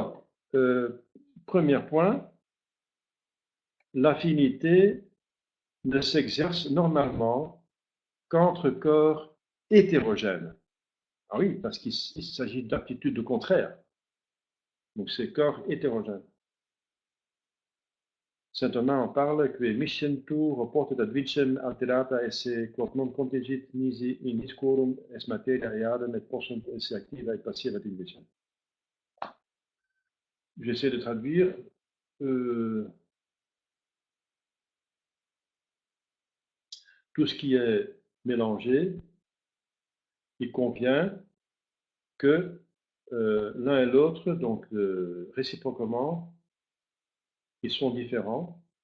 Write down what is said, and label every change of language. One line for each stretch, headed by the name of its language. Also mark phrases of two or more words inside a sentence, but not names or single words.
French: Alors, premier point, l'affinité ne s'exerce normalement qu'entre corps hétérogènes. Ah oui, parce qu'il s'agit d'aptitudes contraires. Donc c'est corps hétérogènes. Saint Thomas en parle, que
Latin: miscentur reportet ad vicem alterata esse quod non contingit nisi in discorum es materia eadem et possunt esse activa et passiva in vicem.
French: J'essaie de traduire. Tout ce qui est mélangé, il convient que l'un et l'autre, donc réciproquement, ils sont différents.